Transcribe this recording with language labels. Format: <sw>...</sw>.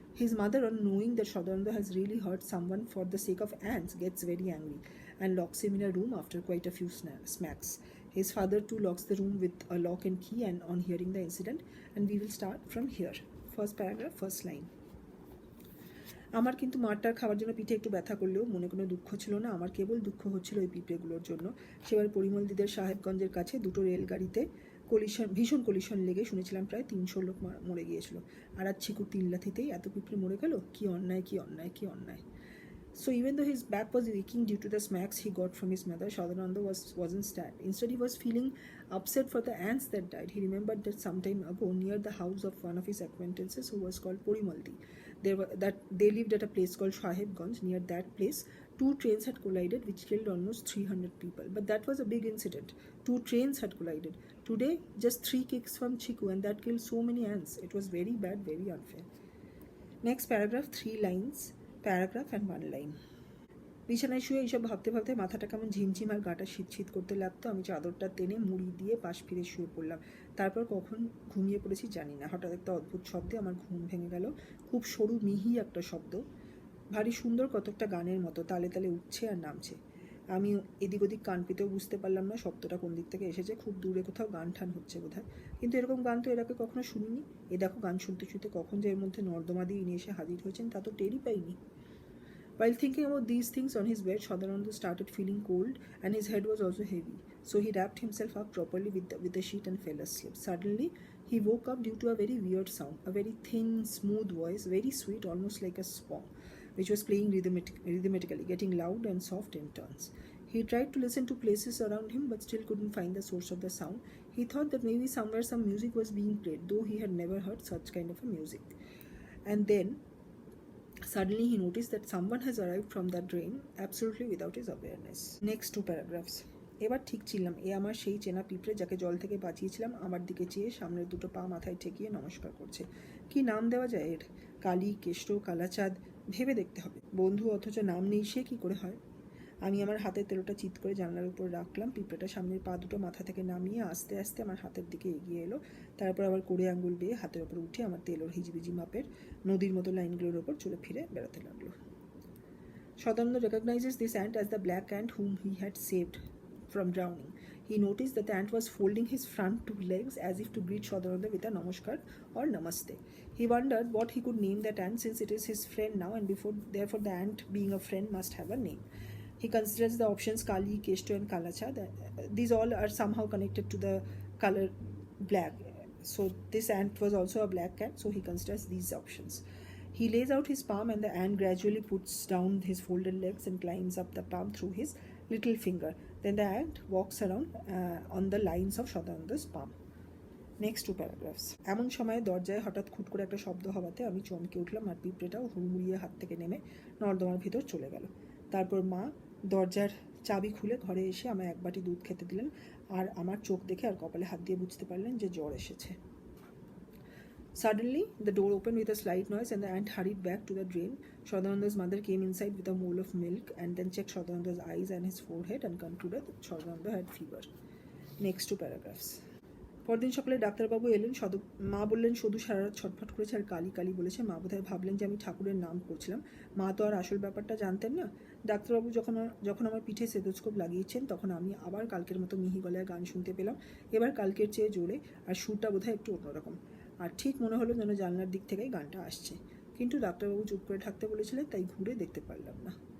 <en>His mother, on knowing that Shodanonder has really hurt someone for the sake of ants, gets very angry and locks him in a room after quite a few smacks. His father too locks the room with a lock and key, and on hearing the incident, and we will start from here. First paragraph, first line.</en> <bn>আমার কিন্তু মারটার খাওয়ার জন্য পিঠে একটু ব্যথা করলেও মনে কোনো দুঃখ ছিল না। আমার কেবল দুঃখ হচ্ছিল ওই পিঁপড়েগুলোর জন্য। সেবার পরিমল দিদের সাহেবগঞ্জের কাছে দুটো রেলগাড়িতে ভীষণ কলিশন লেগে শুনেছিলাম প্রায় 300 লোক মরে গিয়েছিল। আর আজ ছিকুর 3 লাথিতেই এত পিঁপড়ে মরে গেল। কি অন্যায়, কি অন্যায়, কি অন্যায়।</bn> <en>So even though his back was aching due to the smacks he got from his mother, Shodanonder wasn't sad. Instead, he was feeling upset for the ants that died. He remembered that some time ago, near the house of one of his acquaintances who was called Porimaldi, they lived at a place called Sahebganj. Near that place, 2 trains had collided, which killed almost 300 people. But that was a big incident. 2 trains had collided. Today, just 3 kicks from Chiku, and that killed so many ants. It was very bad, very unfair. Next paragraph, 3 lines. Paragraph and 1 line.</en> <bn>বিছানায় শুয়ে এইসব ভাবতে ভাবতে মাথাটা কেমন ঝিমঝিম আর গাটা শীত করতে লাগতো। আমি চাদরটা টেনে মুড়ি দিয়ে পাশ ফিরে শুয়ে পড়লাম। তারপর কখন ঘুমিয়ে পড়েছি জানি না। হঠাৎ একটা অদ্ভুত শব্দে আমার ঘুম ভেঙে গেল। খুব সরু মিহি একটা শব্দ, ভারী সুন্দর, কতকটা গানের মতো তালে তালে উঠছে আর নামছে। আমি এদিক ওদিক কান পেতেও বুঝতে পারলাম না শব্দটা কোন দিক থেকে এসেছে। খুব দূরে কোথাও গান ঠান হচ্ছে বোধহয়, কিন্তু এরকম গান তো এর আগে কখনো শুনিনি। এ দেখো, গান শুনতে শুনতে কখন যে এর মধ্যে নর্দমা দিয়ে ইনি এসে হাজির হয়েছেন তা তো টেরই পাইনি।</bn> <en>While thinking about these things on his bed, Shodanonder started feeling cold, and his head was also heavy. So he wrapped himself up properly with the sheet and fell asleep. Suddenly, he woke up due to a very weird sound, a very thin, smooth voice, very sweet, almost like a song, which was playing rhythmically, getting loud and soft in turns. He tried to listen to places around him, but still couldn't find the source of the sound. He thought that maybe somewhere some music was being played, though he had never heard such kind of a music. And then, suddenly he noticed that someone has arrived from that drain, absolutely without his awareness. Next 2 paragraphs.</en> <bn>এবার ঠিক ছিলাম, এ আমার সেই চেনা পিঁপড়ে যাকে জল থেকে বাঁচিয়েছিলাম। আমার দিকে চেয়ে সামনের দুটো পা মাথায় ঠেকিয়ে নমস্কার করছে। কি নাম দেওয়া যায় এর? কালী, কেষ্ট, কালাচাঁদ, ভেবে দেখতে হবে। বন্ধু অথচ নাম নেই, সে কি করে হয়? আমি আমার হাতের তেলোটা চিৎ করে জানলার উপর রাখলাম। পিঁপড়েটা সামনের পা দুটো মাথা থেকে নামিয়ে আস্তে আস্তে আমার হাতের দিকে এগিয়ে এলো। তারপর আবার কোড়ে আঙ্গুল বেয়ে হাতের ওপর উঠে আমার তেলোর হিজিবিজি মাপের নদীর মতো লাইনগুলোর ওপর চলে ফিরে বেড়াতে লাগলো।</bn> <en>Shodanonder recognizes this ant as the black ant whom he had saved from drowning. He noticed that the ant was folding his front 2 legs as if to greet Shodanonder with a namaskar or namaste. He wondered what he could name that ant, since it is his friend now, and therefore the ant, being a friend, must have a name. He considers the options Kali, Keshto and Kalachad. These all are somehow connected to the color black. So this ant was also a black cat, so he considers these options. He lays out his palm, and the ant gradually puts down his folded legs and climbs up the palm through his little finger. Then the ant walks around on the lines of Shodanonder's palm. Next 2 paragraphs.</en> <bn>এমন সময় দরজায় হঠাৎ খুট করে একটা শব্দ হওয়াতে আমি চমকে উঠলাম, আর পিঁপড়েটাও হুড়মুড়িয়ে হাত থেকে নেমে নর্দমার ভিতর চলে গেল। তারপর মা দরজার চাবি খুলে ঘরে এসে আমায় 1 বাটি দুধ খেতে দিলেন, আর আমার চোখ দেখে আর কপালে হাত দিয়ে বুঝতে পারলেন যে জ্বর এসেছে।</bn> <en>Suddenly, the door opened with a slight noise, and the ant hurried back to the drain. Shodanonder's mother came inside with a bowl of milk, and then checked Shodanonder's eyes and his forehead and concluded that Shodanonder had fever. Next 2 paragraphs.</en> <bn>পরদিন সকালে ডাক্তারবাবু এলেন। মা বললেন সদু সারা রাত ছটফট করেছে আর কালি কালি বলেছে। মা বোধহয় ভাবলেন যে আমি ঠাকুরের নাম করছিলাম। মা তো আর আসল ব্যাপারটা জানতেন না। ডাক্তারবাবু যখন আমার পিঠে স্টেথোস্কোপ লাগিয়েছেন, তখন আমি আবার কালকের মতো মিহি গলায় গান শুনতে পেলাম। এবার কালকের চেয়ে জোরে, আর সুরটা বোধহয় একটু অন্যরকম। আর ঠিক মনে হলো যেন জানলার দিক থেকেই গানটা আসছে, কিন্তু ডাক্তারবাবু চুপ করে থাকতে বলেছিলেন, তাই ঘুরে দেখতে পারলাম না।</bn>